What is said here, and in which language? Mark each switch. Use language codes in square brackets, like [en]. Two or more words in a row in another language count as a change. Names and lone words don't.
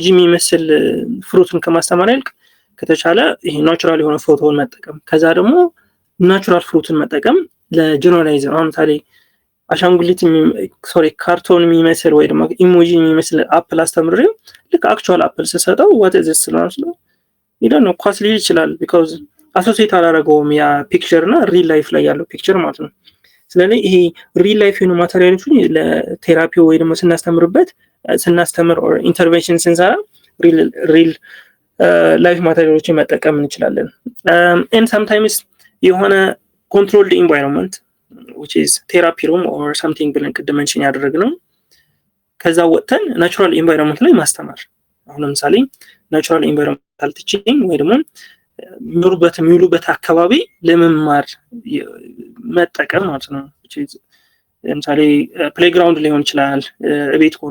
[am] የሚመስል ፍሩትን ከማስተማር ይልቅ ከተቻለ ይሄ ናቹራል የሆነ ፎቶን መጠቀም ከዛ ደግሞ [en] natural fruit [am] መጠቀም ለጀነራላይዘር አሁን ሳሌ አሻንጉሊት ካርቶን የሚመስል ወይ ደግሞ ኢሞጂ የሚመስል አፕል አስተምሬው ልክ [en] actual apple [am] ሰሰጠው [en] what is this [am] ነው ይላል ነው ኳስ ሊል ይችላል because አሶሲዬት አላደረገውም ያ ፒክቸር እና [en] real life [am] ላይ ያለው ፒክቸር ማለት ነው። ስለዚህ ይሄ [en] real life [am] የሆኑ ማቴሪያሎችን ለቴራፒ ወይ ደግሞ ስናስተምር or ኢንተርቬንሽን ስንሰራ [en] real life materials [am] መጠቀም እንችላለን። [en] and sometimes [am] የሆነ [en] controlled environment which is therapy room or something [am] ብለን ቅድም ሜንሽን ያደረግነው ከዛ ወጥተን [en] natural environment [am] ላይ ማስተማር አሁን ለምሳሌ [en] natural environmental teaching [am] ወይ ደግሞ የሚውሉበት አካባቢ ለመማር መጠቀም ማለት ነው። ለምሳሌ ፕሌይግራውንድ ሊሆን ይችላል ቤት ከሆነ